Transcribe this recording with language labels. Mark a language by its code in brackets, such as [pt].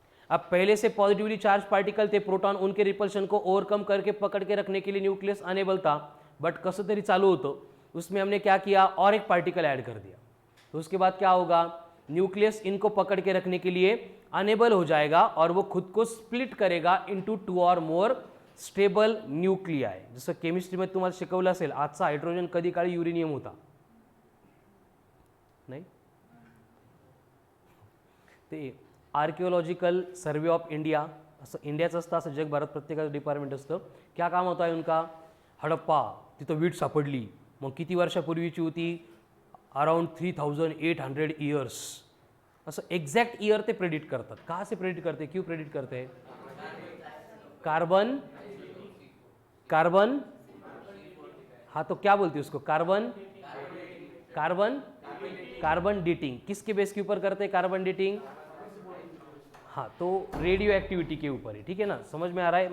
[hi] अब पहले से पॉजिटिवली चार्ज पार्टिकल थे, प्रोटॉन उनके रिपल्शन को ओवरकम करके पकड़ के रखने के लिए न्यूक्लियस अनेबल था, बट [mr] कसं तरी चालू होतं. [hi] उसमें हमने क्या किया? और एक पार्टिकल ऐड कर दिया. तो उसके बाद क्या होगा? न्यूक्लियस इनको पकड़ के रखने के लिए अनेबल हो जाएगा और वो खुद को स्प्लिट करेगा इनटू 2 और मोर स्टेबल न्यूक्लियाय. [mr] जसं केमिस्ट्रीमध्ये तुम्हाला शिकवलं असेल आजचा हायड्रोजन कधी काळी युरेनियम होता नाही. ते आर्किओलॉजिकल सर्वे ऑफ इंडिया असं इंडियाचं असतं, असं जगभरात प्रत्येकाचं डिपार्टमेंट असतं. [hi] क्या काम होता है उनका? [mr] हडप्पा तिथं वीट सापडली, मग किती वर्षापूर्वीची होती? Around 3,800 years. असं एक्झॅक्ट ईयर ते प्रेडिक्ट करतात. [hi] कहाँ से प्रेडिक्ट करते? क्यों प्रेडिक्ट करते हैं? कार्बन कार्बन हाँ, तो क्या बोलते हैं उसको? Carbon carbon carbon dating. किसके बेस के ऊपर करते हैं कार्बन डेटिंग? हाँ, तो रेडियो एक्टिविटी के ऊपर है. ठीक है ना, समझ में आ रहा है?